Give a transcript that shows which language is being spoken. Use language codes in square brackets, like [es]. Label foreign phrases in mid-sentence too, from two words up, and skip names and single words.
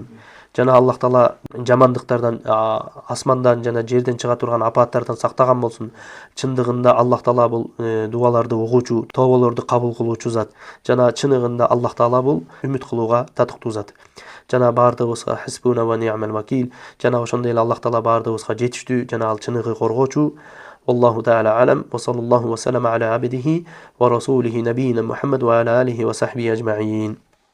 [ky] Жана Аллах Таала жамандыктардан, асмандан жана жерден чыга турган апааттардан сактаган болсун. Чындыгында Аллах Таала бул дуаларды угуучу, тоболорду кабыл кылуучу зат. Жана чыныгында Аллах Таала бул үмүт кылууга татыктуу зат. Жана баардыгыбызга [ar] حسبنا ونعم الوكيل. [ky] Жана ошондой эле Аллах Таала баардыгыбызга жетиштүү, жана ал чыныгы коргоочу. [ar] والله تعالى أعلم وصلى الله وسلم على عبده ورسوله نبينا محمد وعلى آله وصحبه أجمعين.